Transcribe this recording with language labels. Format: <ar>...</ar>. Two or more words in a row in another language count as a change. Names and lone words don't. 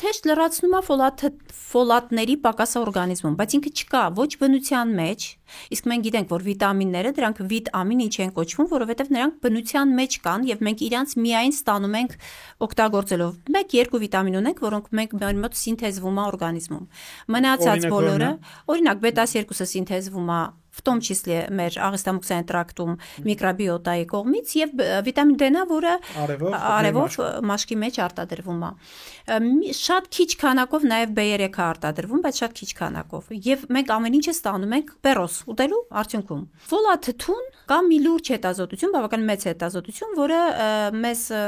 <hy>հեշտ լրացնում է ֆոլատների պակասը օրգանիզմում, բայց ինքը չկա ոչ բնության մեջ, իսկ մենք գիտենք, որ վիտամինները դրանք վիտամին ինչ են կոչվում, որովհետեւ նրանք բնության մեջ կան եւ մենք իրանց միայն ստանում ենք օգտագործելով 1-2 վիտամին ունենք, որոնք մենք մեր մոտ սինթեզվում է օրգանիզմում։ Մնացած բոլորը, օրինակ β2-ը սինթեզվում է</hy> <ru>в том числе</ru> <hy>մեր աղեստամուքսային տրակտում միկրոբիոտայի կողմից եւ վիտամին D-ն, որը արևով մաշկի մեջ արտադրվում է։ Շատ քիչ քանակով նաեւ B3-ը արտադրվում, բայց շատ քիչ քանակով։ Եվ մենք ամեն ինչը ստանում ենք պերոս ուտելու արդյունքում։ Ֆոլատ-2-ն կա մի լուրջ հետազոտություն, բավական մեծ հետազոտություն, որը մեզ</hy>